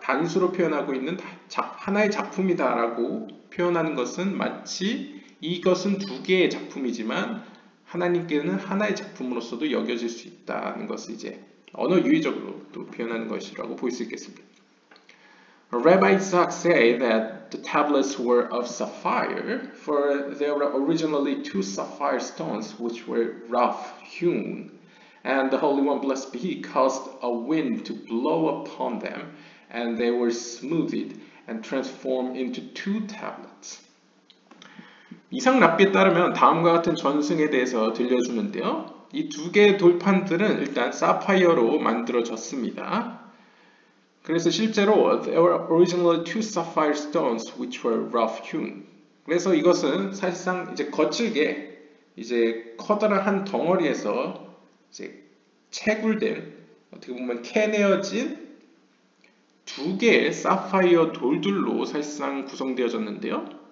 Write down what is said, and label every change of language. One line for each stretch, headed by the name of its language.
Korean: 단수로 표현하고 있는 하나의 작품이다라고 표현하는 것은 마치 이것은 두 개의 작품이지만 하나님께는 하나의 작품으로서도 여겨질 수 있다는 것을 이제 언어 유의적으로 또 표현하는 것이라고 볼 수 있겠습니다.
English: Rabbi Isaac say that the tablets were of sapphire, for there were originally 2 sapphire stones which were rough hewn, and the Holy One, blessed be He, caused a wind to blow upon them, and they were smoothed and transformed into 2 tablets.
Korean: 이상 랍비에 따르면 다음과 같은 전승에 대해서 들려주는데요. 이 두 개의 돌판들은 일단 사파이어로 만들어졌습니다. 그래서 실제로
English: there were originally two sapphire stones which were rough hewn.
Korean: 그래서 이것은 사실상 이제 거칠게 이제 커다란 덩어리에서 이제 채굴된 어떻게 보면 캐내어진 두 개의 사파이어 돌들로 사실상 구성되어졌는데요.